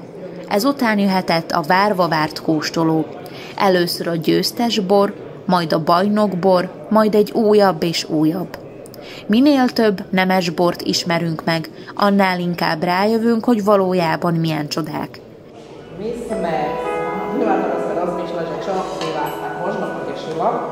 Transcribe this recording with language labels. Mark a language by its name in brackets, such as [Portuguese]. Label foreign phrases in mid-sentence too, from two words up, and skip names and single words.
[Hungarian] Ezután jöhetett a várva várt kóstoló. Először a győztes bor, majd a bajnokbor, majd egy újabb és újabb. Minél több nemes bort ismerünk meg, annál inkább rájövünk, hogy valójában milyen csodák. [Slovak] My sme obyvateľe rozmýšľali, že čo pri vás tak možno potešilo.